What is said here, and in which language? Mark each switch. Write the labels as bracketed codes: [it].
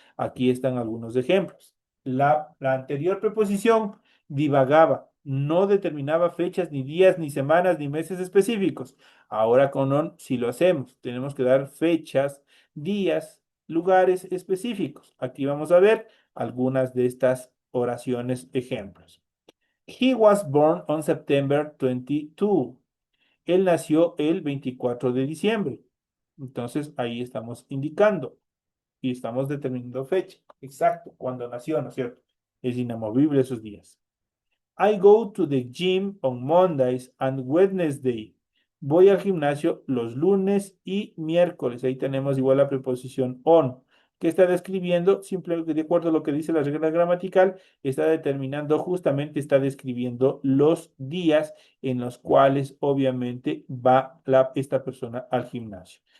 [es] Aquí están algunos ejemplos. La anterior preposición divagaba, no determinaba fechas, ni días, ni semanas, ni meses específicos. Ahora con on sí lo hacemos. Tenemos que dar fechas, días, lugares específicos. Aquí vamos a ver algunas de estas oraciones ejemplos. [en] He was born on September 22. [es] Él nació el 24 de diciembre. Entonces ahí estamos indicando y estamos determinando fecha. Exacto, cuando nació, ¿no es cierto? Es inamovible esos días. [en] I go to the gym on Mondays and Wednesday. [es] Voy al gimnasio los lunes y miércoles. Ahí tenemos igual la preposición on, que está describiendo, simplemente de acuerdo a lo que dice la regla gramatical, está determinando justamente, está describiendo los días en los cuales obviamente va esta persona al gimnasio.